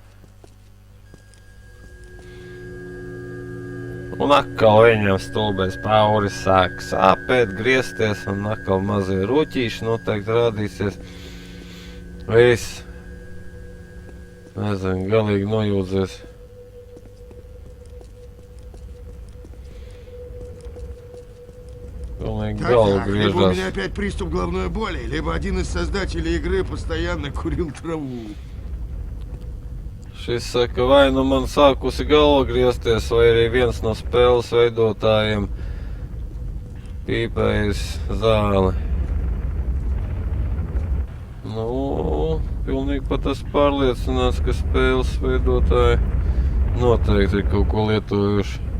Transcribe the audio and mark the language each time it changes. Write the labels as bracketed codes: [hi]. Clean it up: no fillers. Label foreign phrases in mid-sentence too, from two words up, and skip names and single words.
[lv] Un atkal viņam stulbais pauris sāk sāpēt, griezties, un atkal mazie ruķīši noteikti rādīsies. Viss. Nezinu, galīgi nojūdzies. Galīgi galvu [ru] Так, либо у меня [lv] griežās. [ru] опять приступ головной боли, либо один из создателей игры постоянно курил траву. [lv] Šis saka, vai nu man sākusi galva griezties, vai arī viens no spēles veidotājiem pīpējis zāli. Nu, pilnīgi pat esmu pārliecināts, ka spēles veidotāji noteikti ir kaut ko lietojuši.